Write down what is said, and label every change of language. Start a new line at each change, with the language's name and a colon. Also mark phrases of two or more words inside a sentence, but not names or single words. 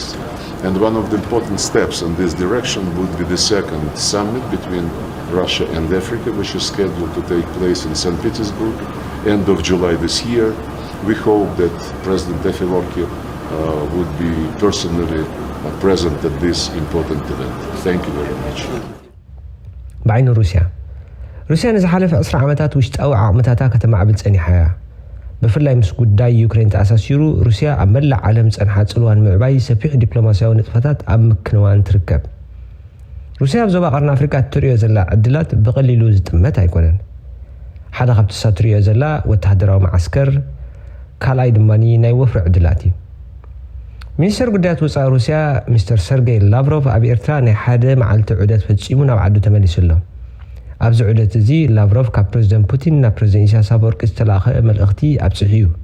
English: And one of the important steps in this direction would be the second summit between Russia and Africa, which is scheduled to take place in St. Petersburg, end of July this year. We hope that President Afewerki would be personally present at this important event. Thank you very much. بعين روسيا نزحلف
Tigrinya: 10 ዓመታት ውሽጣዊ ዓቕምታታ ከተማዕብል ጸኒሓ እያ ብፍላይ ምስ ጉዳይ ዩክሬን ተኣሳሲሩ ሩስያ ኣብ መላእ ዓለም ጸንሓ ጽልዋን ምዕባይ ሰፊሕ ዲፕሎማስያዊ ንጥፈታት ኣብ ምክንዋን ትርከብ ሩስያ ኣብ ዞባ ቀርኒ ኣፍሪካ ትሪኦ ዘላ ዕድላት ብቐሊሉ ዝጥመት ኣይኮነን ሓደ ካብቲ ትሪኦ ዘላ ወተሃደራዊ ማዓስከር ካልኣይ ድማኒ ናይ ወፍሪ ዕድላት እዩ ሚኒስትር ጉዳያት ወፃኢ ሩስያ ሚስተር ሰርጌይ ላቭሮቭ ኣብ ኤርትራ ናይ ሓደ መዓልቲ ዑደት ፈጺሙ ናብ ዓዱ ተመሊሱሎ ኣብዚ ዑደት እዚ ላቭሮቭ ካብ ፕሬዚደንት ፑቲን ናብ ፕሬዚደንት ኢሳያስ አፈወርቂ ዝተላኸ መልእኽቲ ኣብጽሕዩ